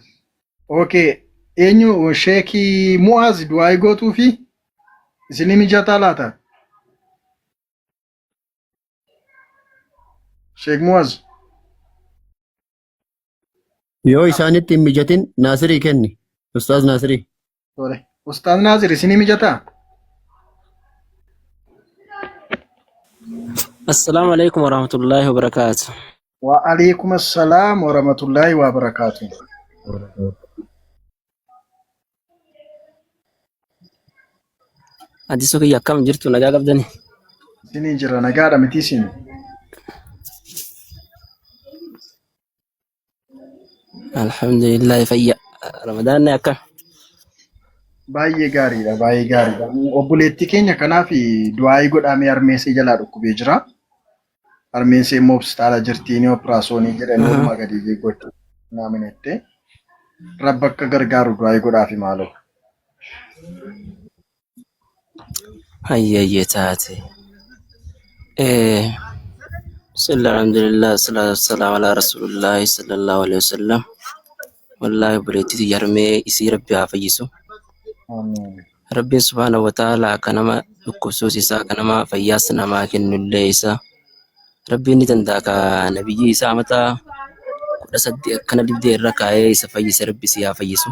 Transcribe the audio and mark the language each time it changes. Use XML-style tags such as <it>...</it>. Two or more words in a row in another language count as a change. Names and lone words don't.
<om>Okay, eenyu sheekii Muwaaz du'aayi gootuu fi isin mijataa laata? Sheek Muwaaz. Yoo isaanitti hin mijatin Naasirii kenni. Ustaaz Naasirii. Tole. Ustaaz Naasir isin mijataa?</om> <ar>السلام عليكم ورحمة الله وبركاته. وعليكم السلام ورحمة الله وبركاته.</ar> <om>Addisoo kiyya akkam jirtu nagaa qabdani? Isinii jira nagaadha miti isin. Alhamdulillah fayya. Ramadaan akkam? Baay'ee gaariidha baay'ee gaariidha. Obboleettii keenya kanaaf du'aayi godhamee harmeesee jalaa dhukkubee jira. Harmeesee immoo hospitaala jirtiini operaasyoonii jedhanii walumaa gadi gochuu naamneette. Rabbi akka gargaaru du'aayi godhaafi maaloo. Hayyayyee taate.</om> <ar>الحمد لله الصلاة والسلام على رسول الله صلى الله عليه وسلم.</ar> <om>Wallahi obboleettii harmee isii Rabbi haa fayyisu. Rabbiin</om> <ar>سبحانه وتعالى</ar> <om>akka nama dhukkubsuus isaa akka nama fayyaas namaa kennullee isaa Rabbiin ni danda'a ka nabiyyi isaa mataa 18 akkana dibdee irra kaa'ee isa fayyise Rabbi isii haa fayyisu.</om>